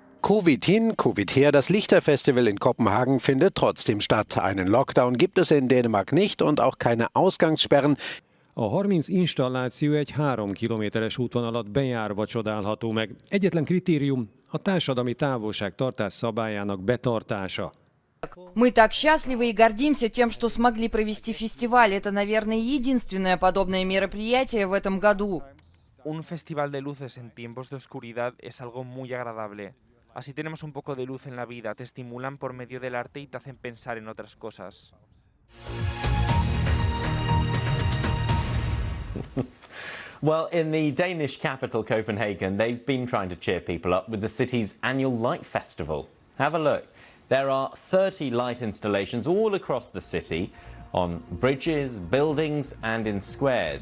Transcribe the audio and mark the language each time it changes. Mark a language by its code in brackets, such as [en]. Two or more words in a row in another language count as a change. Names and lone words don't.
[de] Covid hin, Covid her, das Lichterfestival in Kopenhagen findet trotzdem statt. Einen Lockdown gibt es in Dänemark nicht und auch keine Ausgangssperren. [hu] A 30 installáció egy 3 kilométeres útvon alatt bejárva csodálható meg. Egyetlen kritérium a társadalmi távolságtartás szabályának betartása. [ru] Мы так счастливы и гордимся тем, что смогли провести фестиваль. Это, наверное, единственное подобное мероприятие в этом году. [es] Un festival de luces en tiempos de oscuridad es algo muy agradable. Así tenemos un poco de luz en la vida, te estimulan por medio del arte y te hacen pensar en otras cosas. [en] Well, in the Danish capital, Copenhagen, they've been trying to cheer people up with the city's annual light festival. Have a look. There are 30 light installations all across the city, on bridges, buildings and in squares.